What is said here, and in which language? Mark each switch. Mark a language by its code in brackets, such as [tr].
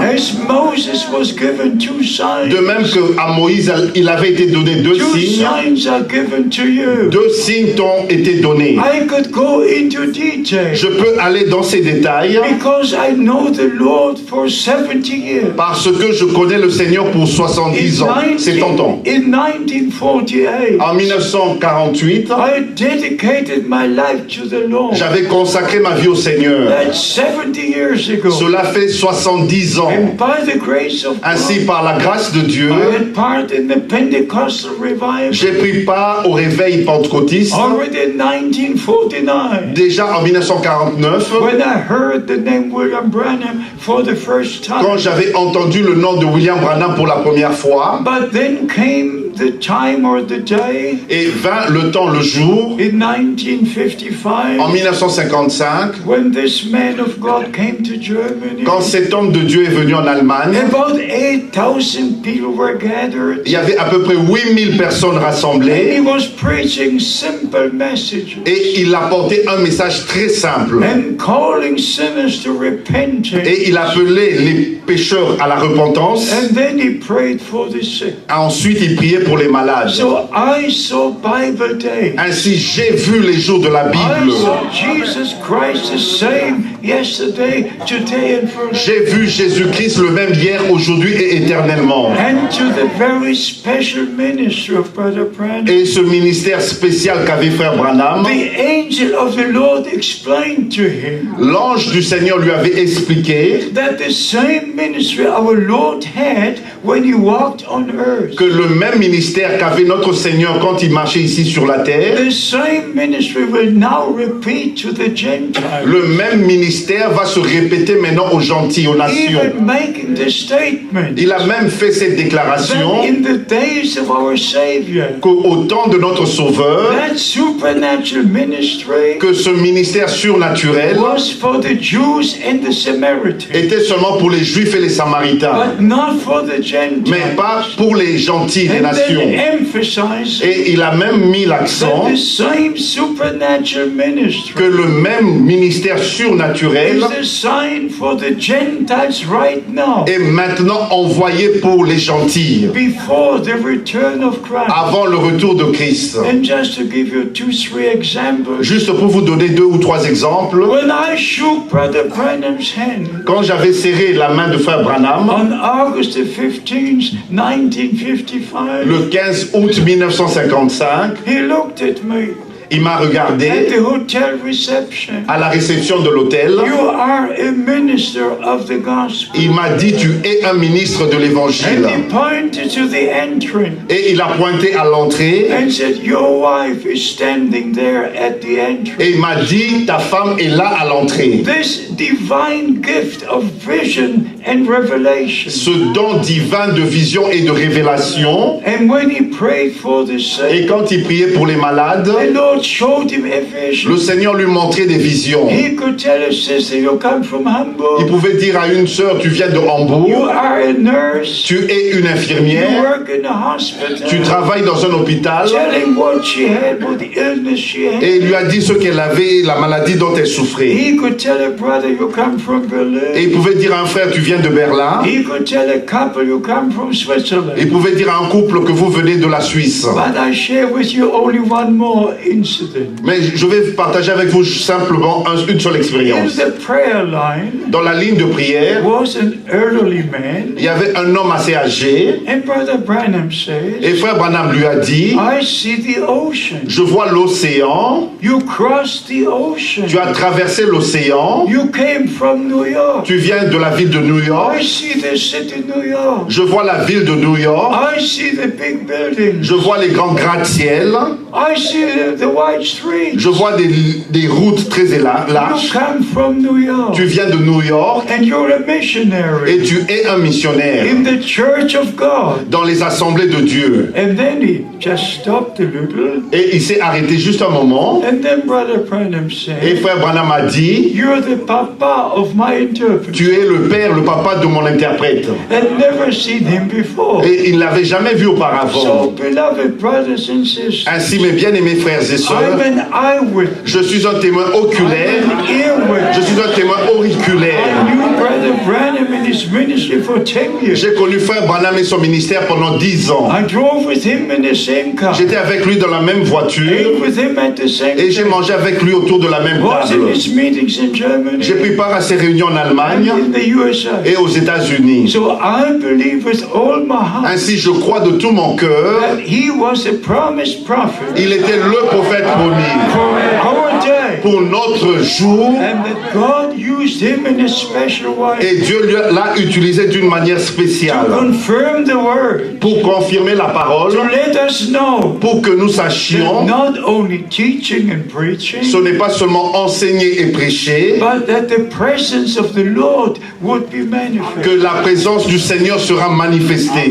[en] As Moses was given two signs, [fr] De même qu'à Moïse, il avait été donné deux [en] two [fr] signes. [en] signs are given to you. [fr] Deux signes t'ont été donnés. [en] I could go into detail [fr] Je peux aller dans ces détails [en] because I know the Lord for 70 years. [fr] parce que je connais le Seigneur pour 70 ans, 70 ans. [en] In 1948, [fr] En 1948, [en] I dedicated my life to the Lord. [fr] j'avais consacré ma vie au Seigneur. [en] That's 70 years ago. [fr] Cela fait 70 ans. [en] And by the grace of [fr] Ainsi, [en] God, [fr] par la grâce de Dieu, [en] I had part in the Pentecostal revival [fr] j'ai pris part au réveil pentecôtiste [en] already in 1949. [fr] déjà en 1949, [en] When I heard the name William Branham for the first [fr] quand [en] time. [fr] j'avais entendu le nom de William Branham pour la première fois, [en] But then came the time or the day [fr] et vint le temps, le jour, [en] in 1955 [fr] en 1955, [en] when this man of God came to Germany. [fr] quand cet homme de Dieu est venu en Allemagne. [en] About 8,000 people were gathered. [fr] Il y avait à peu près 8000 personnes [en] And he [fr] rassemblées [en] was preaching simple messages [fr] et il apportait un message très simple. [en] and calling sinners to repentance. [fr] Et il appelait les pécheurs à la repentance. [en] And then he prayed for the sick. [fr] Ensuite, il priait pour les malades. [en] So I saw Bible days. [fr] Ainsi, j'ai vu les jours de la [en] I [fr] Bible. [en] saw Jesus Christ the same yesterday, today and forever. [fr] J'ai vu Jésus-Christ le même hier, aujourd'hui et éternellement. [en] And to the very special ministry of Brother Branham, [fr] Et ce ministère spécial qu'avait frère Branham, [en] the angel of the Lord explained to him [fr] l'ange du Seigneur lui avait expliqué [en] that the same ministry our Lord had when he walked on earth, [fr] que le même ministère qu'avait notre Seigneur quand il marchait ici sur la terre, [en] the same ministry will now repeat to the Gentiles, [fr] le même ministère va se répéter maintenant aux gentils, aux nations. [en] even making the statement [fr] Il a même fait cette [en] that [fr] déclaration [en] in the days of our Savior, [fr] qu'au temps de notre Sauveur, [en] that supernatural ministry [fr] que ce ministère surnaturel [en] was for the Jews and the Samaritans, [fr] était seulement pour les Juifs et les Samaritains, [en] but not for the [fr] mais [en] Gentiles. [fr] pas pour les gentils des [en] And [fr] nations. [en] then emphasize [fr] Et il a même mis l'accent [en] that the same supernatural ministry [fr] que le même ministère surnaturel [en] is the sign for the Gentiles right now, [fr] est maintenant envoyé pour les gentils [en] before the return of Christ. [fr] avant le retour de Christ. [en] And just to give you 2-3 examples, [fr] Juste pour vous donner 2 ou 3 exemples, [en] when I shook Brother Branham's hand [fr] quand j'avais serré la main de frère Branham [en] on August the 15th, 1955, [fr] le 15 août 1955, [en] he looked at me [fr] il m'a [en] at [fr] regardé [en] the hotel reception. [fr] à la réception de l'hôtel. [en] You are a minister of the gospel. [fr] Il m'a dit, tu es un ministre de [en] And [fr] l'évangile. [en] he pointed to the entrance [fr] Et il a pointé à l'entrée [en] and said, your wife is standing there at the entrance. [fr] et il m'a dit, ta femme est là à l'entrée. [en] This divine gift of vision and revelation. [fr] Ce don divin de vision et de révélation. [en] And when he prayed for the sick, [fr] Et quand il priait pour les malades, [en] the Lord showed him a vision. [fr] le Seigneur lui montrait des visions. [en] He could tell a sister, you come from [fr] Il [en] Hamburg. [fr] pouvait dire à une sœur, tu viens de [en] You [fr] Hambourg, [en] are a nurse. [fr] tu es une [en] You [fr] infirmière, [en] work in a hospital. [fr] tu travailles dans un hôpital. [en] Telling what she had, what the illness she had. [fr] Et il lui a dit ce qu'elle avait, la maladie dont elle souffrait. [en] He could tell a brother, you come from [fr] Et [en] Berlin. [fr] il pouvait dire à un frère, tu viens de Berlin. [en] He could tell a couple, you come from Switzerland. [fr] Il pouvait dire à un couple que vous venez de la Suisse. [en] But I share with you only one more incident. [fr] Mais je vais partager avec vous simplement une seule [en] In [fr] expérience. [en] the prayer line [fr] Dans la ligne de prière, [en] was an elderly man, [fr] il y avait un homme assez âgé. [en] and Brother Branham says, [fr] Et frère Branham lui a dit, [en] I see the ocean. [fr] je vois l'océan. [en] You crossed the ocean. [fr] Tu as traversé l'océan. [en] You came from New York. [fr] Tu viens de la ville de New York. [en] I see the city New York. [fr] Je vois la ville de New York. [en] I see the big buildings. [fr] Je vois les grands gratte-ciel. [en] I see the wide streets. [fr] Je vois des routes très [en] You [fr] larges. [en] come from New York. [fr] Tu viens de New York [en] And you're a missionary [fr] et tu es un missionnaire [en] in the church of God. [fr] dans les assemblées de Dieu. [en] And then he just stopped a little. [fr] Et il s'est arrêté juste un moment. [en] And then Brother Branham [fr] Et [en] said, [fr] frère Branham a dit, [en] you're the papa of my interpreter. [fr] tu es le père, le papa de mon interprète. [en] I'd never seen him before. [fr] Et il ne l'avait jamais vu auparavant. [en] So, beloved brothers and sisters, [fr] Ainsi, mes bien-aimés frères et [en] I'm [fr] sœurs, [en] an eyewitness. [fr] je suis un témoin [en] I'm [fr] oculaire, [en] an [fr] je [en] earwitness. [fr] suis un témoin [en] I [fr] auriculaire. [en] knew Brother Branham in his ministry for 10 years. [fr] J'ai connu frère Branham et son ministère pendant 10 ans. [en] I drove with him in the same car. [fr] J'étais avec lui dans la même voiture [en] Ate with him at the same [fr] et j'ai [en] table. [fr] mangé avec lui autour de la même [en] Was in [fr] table. [en] his meetings in Germany [fr] J'ai pris part à ses réunions en [en] and [fr] Allemagne [en] in the USA. [fr] et aux États-Unis. [en] So I believe with all my heart [fr] Ainsi, je crois de tout mon cœur, [en] that he was a promised prophet [fr] il était le prophète promis [en] for our day, [fr] pour notre jour [en] and that God used him in a special way [fr] et Dieu l'a utilisé d'une manière [en] to [fr] spéciale [en] confirm the word, [fr] pour confirmer la parole, [en] to let us know [fr] pour que nous [en] that [fr] sachions [en] not only teaching and preaching, [fr] ce n'est pas seulement enseigner et prêcher, [en] but that the presence of the Lord would be manifest. [fr] que la présence du Seigneur sera manifestée.